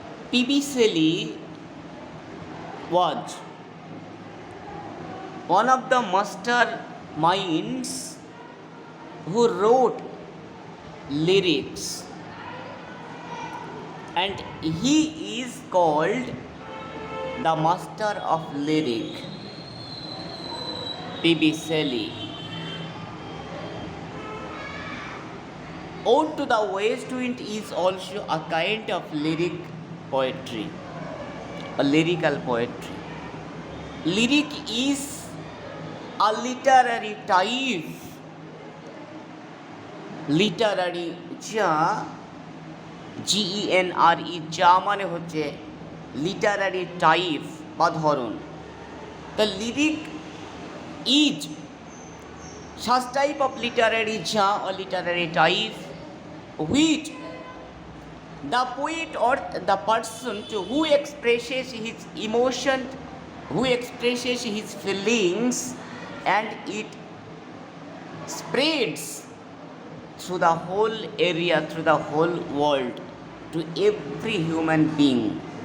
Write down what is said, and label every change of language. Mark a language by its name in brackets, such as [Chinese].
[English] P.B. Shelley was one of the master minds who wrote lyrics, and he is called the master of lyric, P.B. Shelley. Ode to the West Wind is also a kind of lyric poetry, a lyrical poetry. Lyric is a literary type, [Bangla] Literary, যা GENRE, যা মানে হচ্ছে Literary type বা ধরন। [English] The lyric is such type of literary genre or literary type which the poet or the person who expresses his emotion, who expresses his feelings, and it spreads through the whole area, through the whole world, to every human being.